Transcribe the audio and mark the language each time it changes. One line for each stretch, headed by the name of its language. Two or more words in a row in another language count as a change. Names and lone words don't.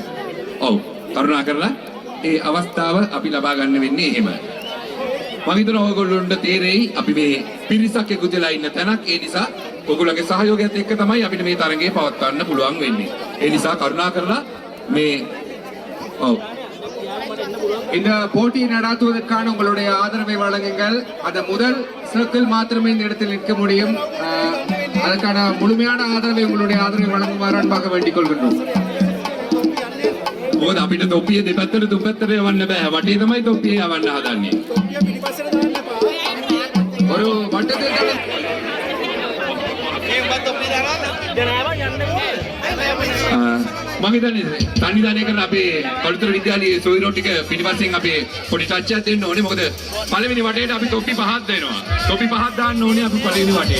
Sinhala: ඔව්. කරුණා කරලා ඒ අවස්ථාව අපි ලබා ගන්න වෙන්නේ එහෙම. මම හිතනවා ඔයගොල්ලොන්ට තේරෙයි අපි මේ පිරිසක් එකතු වෙලා ඉන්න තැනක්. ඒ නිසා ඔයගොල්ලන්ගේ සහයෝගයත් එක්ක තමයි අපිට මේ තරඟේ පවත්වන්න පුළුවන් වෙන්නේ. ඒ නිසා කරුණා කරලා මේ
Tamil: இந்த போட்டியை நடாத்துவதற்கான உங்களுடைய ஆதரவை வழங்குங்கள். அது முதல் சர்க்கிள் மாத்திரமே இந்த இடத்தில் நிற்க முடியும். அதற்கான முழுமையான ஆதரவை உங்களுடைய ஆதரவை வழங்குமாறு அன்பாக வேண்டிக் கொள்கின்றோம்.
Sinhala: මොකද අපිට තොප්පිය දෙපැත්තට දුපැත්තට යවන්න බෑ. වටේ තමයි තොප්පිය යවන්න හදන්නේ.
Tamil: ஒரு வட்டத்தில்
Sinhala: මම හිතන්නේ සංවිධානය කරන අපේ කළුතර විද්‍යාලයේ සොයිරෝ ටික පිටිපස්සෙන් අපේ පොඩි ටච් එකක් දෙන්න ඕනේ. මොකද පළවෙනි වටේට අපි තොප්පි පහක් දෙනවා. තොප්පි පහක් දාන්න ඕනේ අපි පළවෙනි වටේට.